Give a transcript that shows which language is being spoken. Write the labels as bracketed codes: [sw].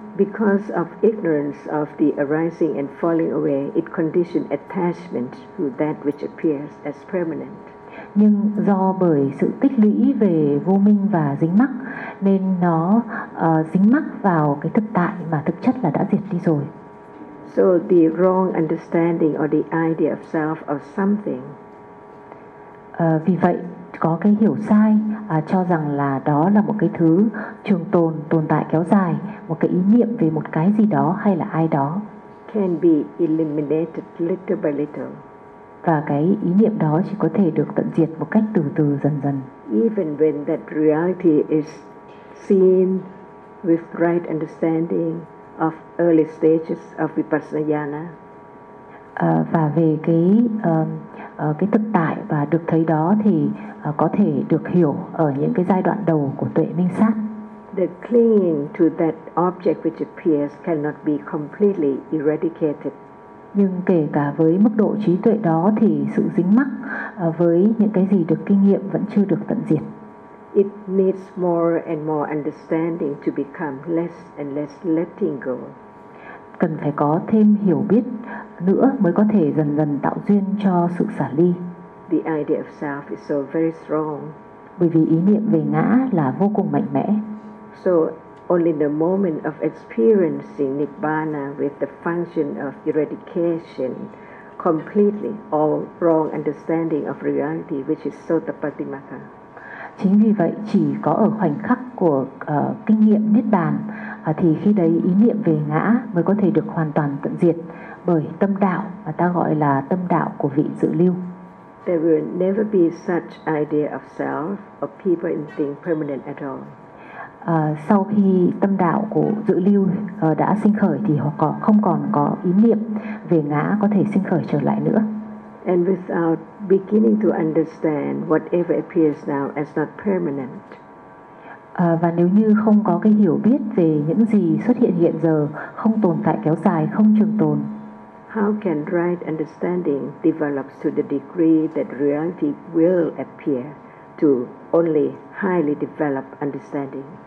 [en] Because of ignorance of the arising and falling away, it conditioned attachment to that which appears as permanent. [vi] Nhưng do bởi sự tích lũy về vô minh và dính mắc nên nó dính mắc vào cái thực tại mà thực chất là đã diệt đi rồi. [en] So the wrong understanding or the idea of self or something. [vi] Vì vậy có cái hiểu sai cho rằng là đó là một cái thứ trường tồn, tồn tại kéo dài, một cái ý niệm về một cái gì đó hay là ai đó. [en] Can be eliminated little by little. [vi] Và cái ý niệm đó chỉ có thể được tận diệt một cách từ từ dần dần. [en] Even when that reality is seen with right understanding of early stages of vipassana. [vi] Và về cái thực tại và được thấy đó thì có thể được hiểu ở những cái giai đoạn đầu của tuệ minh sát. [en] The clinging to that object which appears cannot be completely eradicated. [vi] Nhưng kể cả với mức độ trí tuệ đó thì sự dính mắc với những cái gì được kinh nghiệm vẫn chưa được tận diệt. [en] It needs more and more understanding to become less and less letting go. [vi] Cần phải có thêm hiểu biết nữa mới có thể dần dần tạo duyên cho sự xả ly. [en] The idea of self is so very strong. [vi] Bởi vì ý niệm về ngã là vô cùng mạnh mẽ. [en] So only the moment of experiencing Nibbana with the function of eradication completely all wrong understanding of reality which is Sotapattimagga. [vi] Chính vì vậy chỉ có ở khoảnh khắc của kinh nghiệm Niết Bàn thì khi đấy ý niệm về ngã mới có thể được hoàn toàn tận diệt bởi tâm đạo mà ta gọi là tâm đạo của vị dự lưu. [en] There will never be such idea of self or people in thing permanent at all. [vi] Sau khi tâm đạo của dự lưu đã sinh khởi thì họ không còn có ý niệm về ngã có thể sinh khởi trở lại nữa. [en] And without beginning to understand whatever appears now as not permanent. [vi] Và nếu như không có cái hiểu biết về những gì xuất hiện hiện giờ, không tồn tại kéo dài, không trường tồn. [en] How can right understanding develop to the degree that reality will appear to only highly developed understanding?